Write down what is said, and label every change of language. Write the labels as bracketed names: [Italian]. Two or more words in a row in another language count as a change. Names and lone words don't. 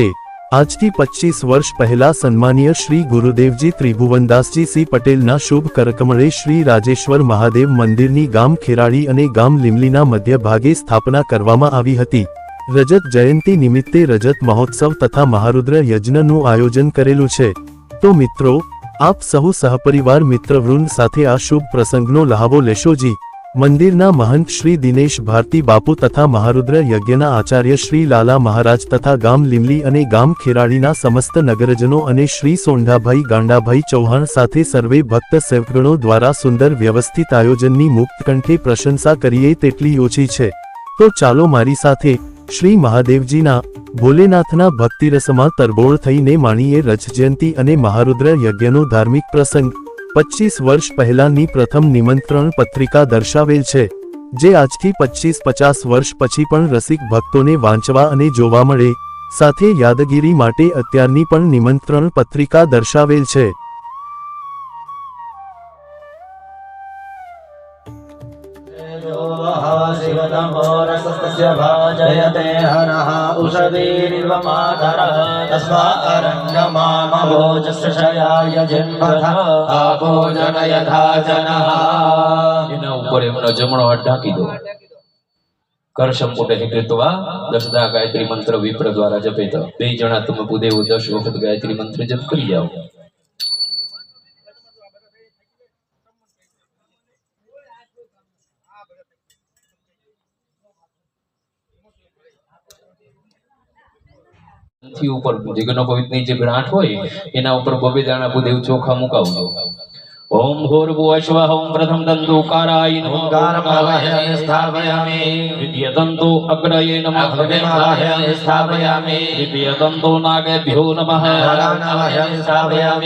[Gujarati] આજ કી 25 વર્ષ પહલા સન્માનીય શ્રી ગુરુદેવજી ત્રિભુવનદાસજી સી પટેલ ના શુભ કરકમળે શ્રી રાજેશ્વર મહાદેવ મંદિરની ગામ ખેરાડી અને ગામ લીમલીના મધ્ય ભાગે સ્થાપના કરવામાં આવી હતી। રજત જયંતી નિમિત્તે રજત મહોત્સવ તથા મહારુદ્ર યજ્ઞનું આયોજન કરેલું છે। તો મિત્રો, આપ સહુ સહપરિવાર મિત્રવૃંદ સાથે આ શુભ પ્રસંગનો લહાવો લેશો જી। મંદિરના મહંત શ્રી દિનેશ ભારતી બાપુ તથા મહારુદ્ર યજ્ઞના આચાર્ય શ્રી લાલા મહારાજ તથા ગામ લીમલી અને ગામ ખેરાડીના સમસ્ત નગરજનો અને શ્રી સોંઢાભાઈ ગાંડાભાઈ ચૌહાણ સાથે સર્વે ભક્ત સેવકગણો દ્વારા સુંદર વ્યવસ્થિત આયોજનની મુક્ત કંઠે પ્રશંસા કરીએ તેટલી ઓછી છે। તો ચાલો મારી સાથે શ્રી મહાદેવજીના ભોલેનાથના ભક્તિરસમાં તરબોળ થઈને માણીએ રજ જયંતી અને મહારુદ્ર યજ્ઞનો ધાર્મિક પ્રસંગ। 25 વર્ષ પહલાની પ્રથમ નિમંત્રણ પત્રિકા દર્શાવેલ છે, જે આજથી 25-50 વર્ષ પછી પણ રસિક ભક્તોને વાંચવા અને જોવા મળે। સાથે યાદગિરી માટે અત્યારની પણ નિમંત્રણ પત્રિકા દર્શાવેલ છે। [Sanskrit] जयते हरः उषदीर्वमातरः तस्मादरण्यमामभोजस्यशयाय जिन्वथः आभोजनयथा जनः। [Gujarati] એના ઉપર એમનો જમણો હાથ ઢાંકી દો। [Sanskrit] कर संपुटे कृत्वा 10 गायत्री मंत्र विप्र द्वारा जपेत। [Gujarati] બે જણા તમે પૂદેવો 10 વખત ગાયત્રી મંત્ર જપ કરી જાઓ। ઊપર જગનો પવિત્રની જે ગાંઠ હોય એના ઊપર બબે દાણા બુદેવ ચોખા મુકાવજો। [Sanskrit] ओम भूर्भुवः स्वः ओम प्रथम दन्तोकाराय नमः ओंकारमावाहयामि स्थापयामि। द्वितीय दन्तो अग्रये नमः अग्रमावाहयामि स्थापयामि। तृतीय दन्तो नागेभ्यो नमः नागानावाहयामि स्थापयामि।